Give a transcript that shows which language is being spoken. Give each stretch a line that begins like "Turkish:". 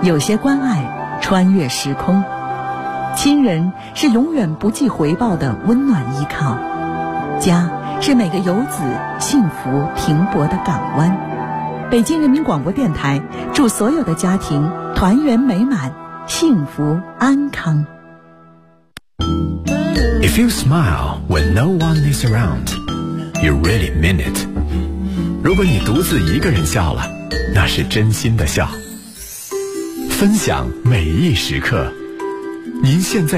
Chinese: 有些关爱穿越时空，亲人是永远不计回报的温暖依靠，家是每个游子幸福停泊的港湾。北京人民广播电台祝所有的家庭团圆美满，幸福安康。
English: If you smile when no one is around, you really mean it.
Chinese: 如果你独自一个人笑了，那是真心的笑。分享每一时刻，您现在。